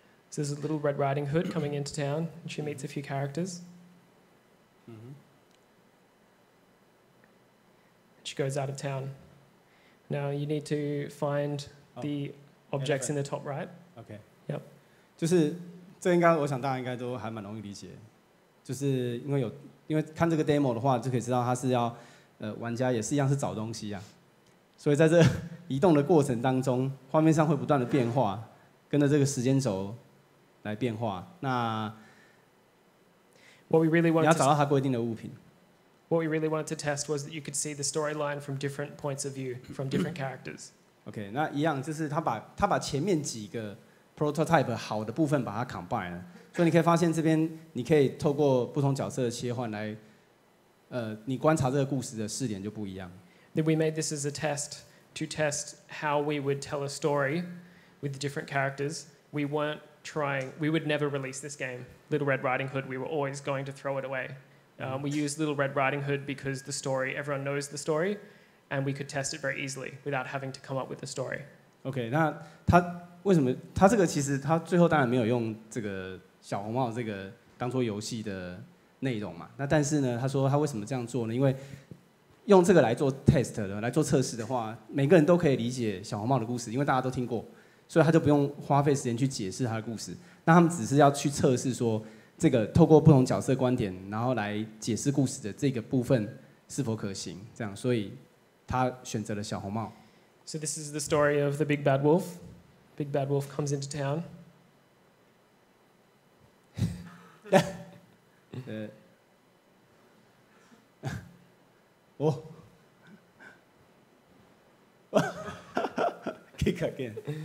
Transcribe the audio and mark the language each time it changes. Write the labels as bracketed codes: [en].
[en] So there's a Little Red Riding Hood coming into town, and she meets a few characters. Mm-hmm. She goes out of town. Now you need to find the objects in the top right. OK. Yep. [zh] 就是这应该，我想大家应该都还蛮容易理解，就是因为看这个 demo 的话，就可以知道它是要玩家也是一样是找东西啊，所以在这移动的过程当中，画面上会不断的变化，跟着这个时间轴来变化。那 [en] What we really [zh] 你 [en] wanted [zh] 找到它规定的物品。 [en] What we really wanted to test was that you could see the storyline from different points of view, from different characters. [zh] OK， 那一样就是他把前面几个 prototype 好的部分把它 combine 了，所以你可以发现这边你可以透过不同角色的切换来，你观察这个故事的视点就不一样。 [en] That we made this as a test to test how we would tell a story with the different characters. We would never release this game, Little Red Riding Hood. We were always going to throw it away. We used Little Red Riding Hood because the story, everyone knows the story, and we could test it very easily without having to come up with a story. [zh] OK， 那他为什么他这个其实他最后当然没有用这个小红帽这个当做游戏的内容嘛？那但是呢，他说他为什么这样做呢？因为用这个来做 test 的，来做测试的话，每个人都可以理解小红帽的故事，因为大家都听过，所以他就不用花费时间去解释他的故事。那他们只是要去测试说，这个透过不同角色观点，然后来解释故事的这个部分是否可行，这样，所以他选择了小红帽。 [en] So this is the story of the big bad wolf. Big bad wolf comes into town. 哦，kick again.